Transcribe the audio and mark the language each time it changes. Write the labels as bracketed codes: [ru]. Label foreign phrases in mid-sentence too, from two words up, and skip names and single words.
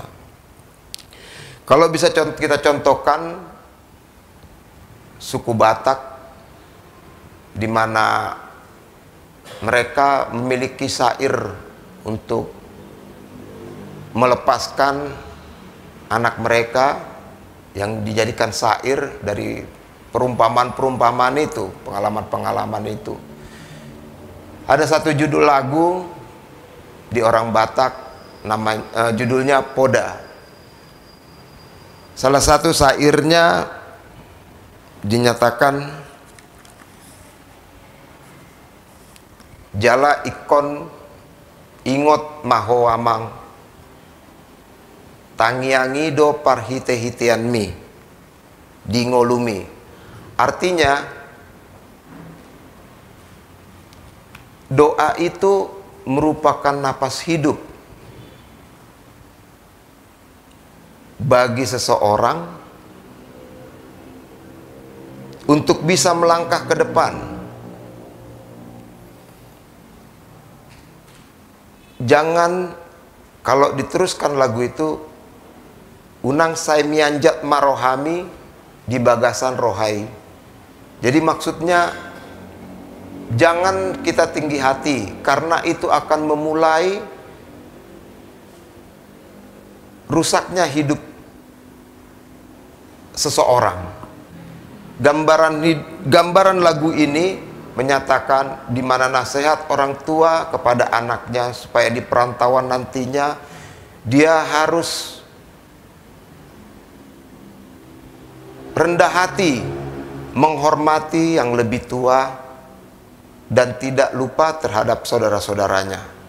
[id] Kalau bisa kita contohkan suku Batak, di mana mereka memiliki syair untuk melepaskan anak mereka yang dijadikan syair dari perumpamaan-perumpamaan itu, pengalaman-pengalaman itu. Ada satu judul lagu di orang Batak, judulnya Poda. Salah satu syairnya dinyatakan, [bbc] jala ikon ingot mahowamang tangiangi do parhite-hitean mi di ngolumi. [id] Artinya, doa itu merupakan napas hidup bagi seseorang untuk bisa melangkah ke depan. Jangan, kalau diteruskan lagu itu, [bbc] unang sai mianjat marohami di bagasan rohai. [id] Jadi maksudnya, jangan kita tinggi hati, karena itu akan memulai rusaknya hidup seseorang. Gambaran lagu ini menyatakan di mana nasihat orang tua kepada anaknya supaya di perantauan nantinya dia harus rendah hati, menghormati yang lebih tua, dan tidak lupa terhadap saudara-saudaranya.